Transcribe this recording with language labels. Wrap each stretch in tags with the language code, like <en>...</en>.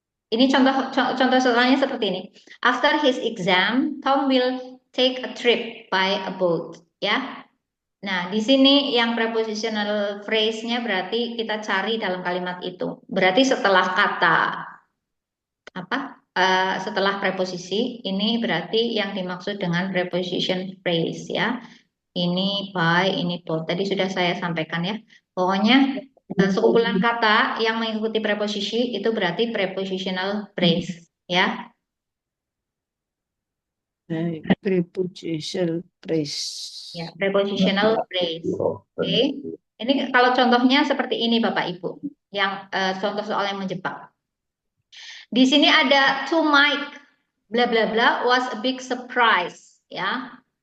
<id>Ini contoh soalnya seperti ini.</id> <en>After his exam, Tom will take a trip by a boat.</en> <id>Ya. Nah, di sini yang prepositional phrase-nya berarti kita cari dalam kalimat itu. Berarti setelah kata apa? Setelah preposisi, ini berarti yang dimaksud dengan preposition phrase ya. Ini by, ini both. Tadi sudah saya sampaikan ya. Pokoknya sekumpulan kata yang mengikuti preposisi itu berarti prepositional phrase ya.</id> <en>Prepositional phrase. Ya, prepositional phrase. Oke.</en> <id>Ini kalau contohnya seperti ini Bapak Ibu. Yang contoh soal yang menjebak. Di sini ada</id> <en>to Mike bla bla bla was a big surprise</en> <id>ya.</id>